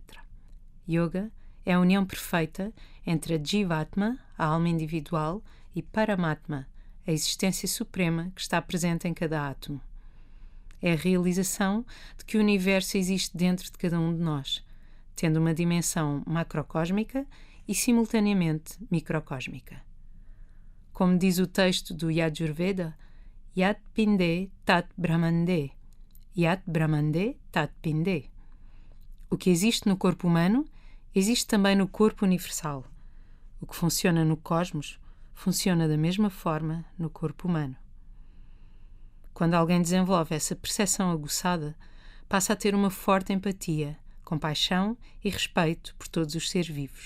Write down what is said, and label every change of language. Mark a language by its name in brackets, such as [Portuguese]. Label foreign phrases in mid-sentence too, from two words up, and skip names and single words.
[Portuguese] Yoga é a união perfeita entre a Jivatma, a alma individual, e Paramatma, a existência suprema que está presente em cada átomo. É a realização de que o universo existe dentro de cada um de nós, tendo uma dimensão macrocósmica e, simultaneamente, microcósmica. Como diz o texto do Yajurveda, [Sanskrit] Yat Pinde Tat Brahmande, Yat Brahmande Tat Pinde. [Portuguese] O que existe no corpo humano existe também no corpo universal. O que funciona no cosmos funciona da mesma forma no corpo humano. Quando alguém desenvolve essa percepção aguçada, passa a ter uma forte empatia, compaixão e respeito por todos os seres vivos.